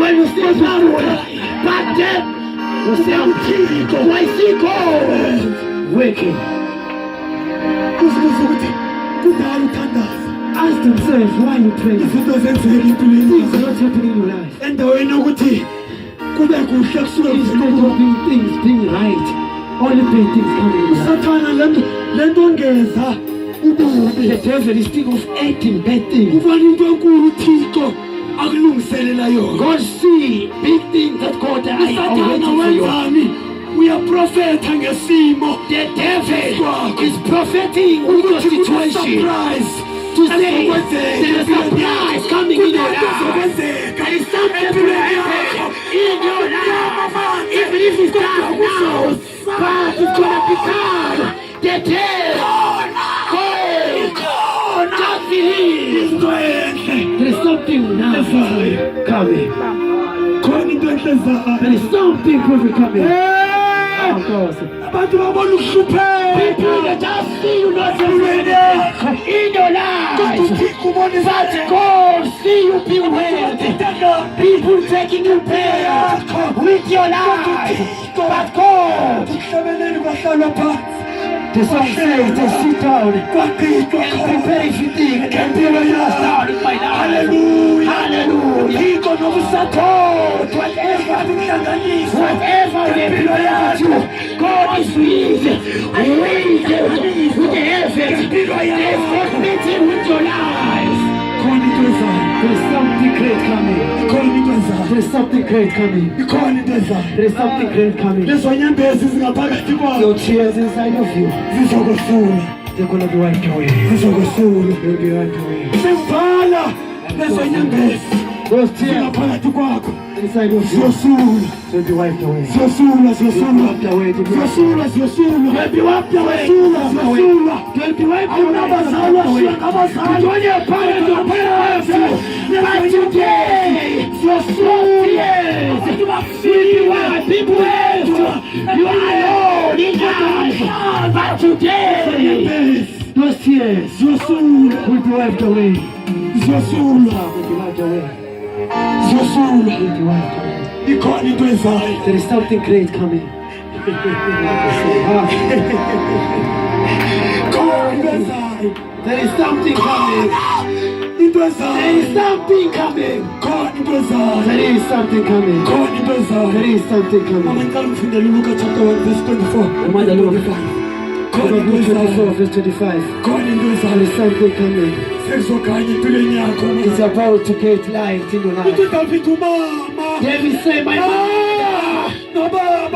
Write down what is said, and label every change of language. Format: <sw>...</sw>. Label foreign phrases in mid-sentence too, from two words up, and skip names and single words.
<en>When you see someone, but then you say, why see God working?</en> <zu>Uzibuza ukuthi kudala uthandaza.</zu> <en>Ask themselves why you pray.</en> <zu>Izinto zenzeka empilweni</zu> <en>Things are</en> <zu>yakho</zu> <en>not happening in your life.</en> <zu>endaweni yokuthi kube kuhle kusuke</zu> <en>Instead of things being right, only bad things coming in your life.</en> <zu>Sathana lento ongeza ububi.</zu> <en>The devil is thinking of acting bad things.</en> <zu>Kufanele into enkulu uthixo akulungiselela yona.</zu> <en>God see big things that God is</en> <zu>Sathana</zu> <en>waiting for you.</en> <zu>wenzani? Uyaprofetha ngesimo.</zu> <en>The devil is propheting with your</en> <zu>Ukuthi</zu> <en>situation. surprise To say there is a surprise coming in your life. There is something to happen in your life. Even if it's dark now, but it's gonna become the day. Just believe.</en> <zu>into enhle.</zu> <en>There is something now coming.</en> <zu>Khona into enhle ezayo.</zu> <en>There is something perfect coming. Oh God.</en> <zu>Abantu babona ukuhlupheka.</zu> <en>People that just see you not already in your life.</en> <zu>uthixo ubona</zu> <en>But God see you being wealthy. People taking you there with your life. But God,</en> <zu>Emhlabeni kwahlalwa phansi.</zu> <en>the song says, they sit down</en> <zu>Kwagqitshwa</zu> <en>and</en> <zu>khona.</zu> <en>prepare everything and</en> <zu>Ngempilo</zu> <en>prepare</en> <zu>yakho.</zu> <en>down in my life. Hallelujah. Hallelujah.</en> <zu>Uthixo nokusathotha.</zu> <en>Whatever,</en> <zu>Ukuhlanganisa.</zu> <en>whatever they about you, God is with the heavens. There's God meeting with your life.</en> <zu>Khona into ezayo.</zu> <en>There is something great coming.</en> <zu>Khona into ezayo.</zu> <en>There is something great coming.</en> <zu>Ikhona into ezayo.</zu> <en>There is something great coming.</en> <zu>Lezo nyembezi zingaphakathi kwayo</zu> <en>Your tears inside of you,</en> <zu>zizokwesula.</zu> <en>they're going to be wiped away.</en> <zu>Zizokwesula.</zu> <en>They'll be wiped away.</en> <zu>Sekuvala lezo nyembezi</zu> <en>Those tears</en> <zu>zingaphakathi kwakho</zu> <en>inside of you,</en> <zu>ziyosula.</zu> <en>they'll be wiped away.</en> <zu>Ziyosula,</zu> <en>They'll be</en> <zu>ziyosula.</zu> <en>wiped away. They'll be wiped away.</en> <zu>Ziyosula, ziyosula.</zu> <en>They'll be wiped away.</en> <zu>Ziyosula, ziyosula.</zu> <en>They'll be wiped away.</en> <zu>Awunabazalwa ngabazali.</zu> <en>When your parents are parents, but today, your tears will be wiped. People else, you are alone in life. But today, those tears</en> <zu>Ziyosula,</zu> <en>will be wiped away.</en> <zu>ziyosula.</zu> <en>Will be wiped away.</en> <zu>Zosulwa.</zu> <en>Great wife coming.</en> <zu>Ikhona into ezayo.</zu> <en>There is something great coming.</en> <zu>Khona into ezayo.</zu> <en>There is something coming.</en> <zu>Into</zu> <en>There</en> <zu>ezayo.</zu> <en>is something coming.</en> <zu>Khona into ezayo.</zu> <en>There is something coming.</en> <zu>Khona into ezayo.</zu> <en>There is something</en> <zu>Mama</zu> <en>coming.</en> <zu>ngicela ufundele Luka</zu> <en>chapter 1 verse 24.</en> <zu>Amanda Luka. Khona into</zu> <en>Luke 24</en> <zu>ezayo.</zu> <en>verse 25.</en> <zu>Khona into</zu> <en>There</en> <zu>ezayo.</zu> <en>is something coming.</en> <zu>Sekuzokhanya empilweni yakho.</zu> <en>It's about to get light in your life.</en> <zu>Uthi David umama.</zu> <en>David said, my mother</en> <zu>Nobaba.</zu>